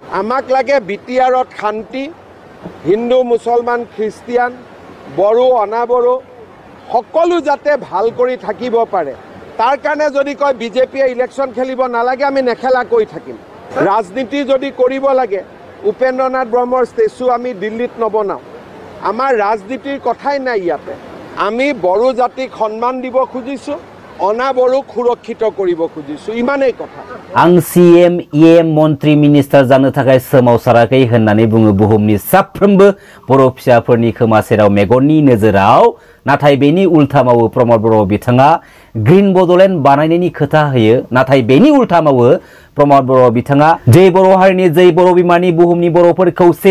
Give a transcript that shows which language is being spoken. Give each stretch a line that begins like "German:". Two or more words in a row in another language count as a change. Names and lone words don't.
Assamese: আমাক লাগে বিটিআৰত শান্তি হিন্দু মুছলমান খ্ৰীষ্টিয়ান বড়ো অনাবড়ো সকলো যাতে ভাল কৰি থাকিব পাৰে তাৰ কাৰণে যদি কয় বিজেপিয়ে ইলেকশ্যন খেলিব নালাগে আমি নেখেলা কৈ থাকিম ৰাজনীতি যদি কৰিব লাগে উপেন্দ্ৰনাথ ব্ৰহ্মৰ ষ্টেচু আমি দিল্লীত নবনাও আমাৰ ৰাজনীতিৰ কথাই নাই ইয়াতে আমি বড়ো জাতিক সন্মান দিব খুজিছো অনাবড়োক সুৰক্ষিত কৰিব খুজিছো ইমানেই কথা
Bodo: आं CM EM मन्त्री मिनिस्टार जानो थाखाय सोमावसाराखै होननानै बुङो बुहुमनि साफ्रोमबो बर' फिसाफोरनि खोमा सेराव मेगननि नोजोराव नाथाय बेनि उल्था मावो प्रमद बर' बिथाङा ग्रीन बडलेण्ड बानायनायनि खोथा होयो नाथाय बेनि उल्था मावो प्रमद बर' बिथाङा जै बर' हारिनि जै बर' बिमानि बुहुमनि बर'फोर खौसे